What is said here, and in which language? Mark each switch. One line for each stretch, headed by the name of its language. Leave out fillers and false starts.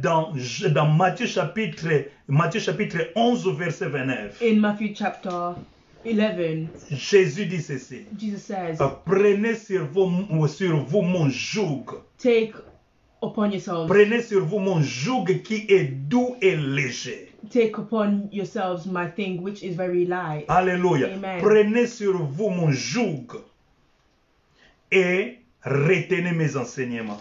French: Dans Matthieu chapitre 11 verset 29,
English: In Matthew chapter 11,
French: Jésus dit ceci.
English: Jesus says,
French: Prenez sur vous mon joug.
English: take upon yourselves,
French: Prenez sur vous mon joug qui est doux et léger.
English: take upon yourselves my thing which is very light.
French: Alléluia.
English: Amen.
French: Prenez sur vous mon joug et retenez mes enseignements.